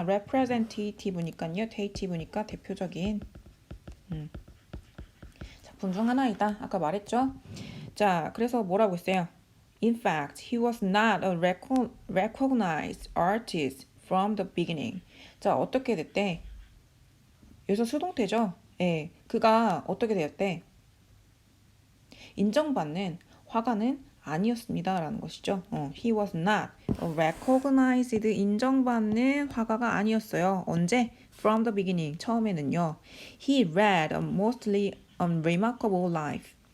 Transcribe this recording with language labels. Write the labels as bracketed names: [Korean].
[Korean] representative니까요, dative니까 대표적인 작품 중 하나이다. 아까 말했죠? 자, 그래서 뭐라고 했어요? [English] In fact, he was not a recognized artist from the beginning. [Korean] 자, 어떻게 됐대? 여기서 수동태죠? 예, 그가 어떻게 되었대? 인정받는 화가는 아니었습니다 라는 것이죠. [English] He was not a recognized [Korean] 인정받는 화가가 아니었어요. 언제? [English] From the beginning [Korean] 처음에는요. [English] He led a mostly unremarkable life.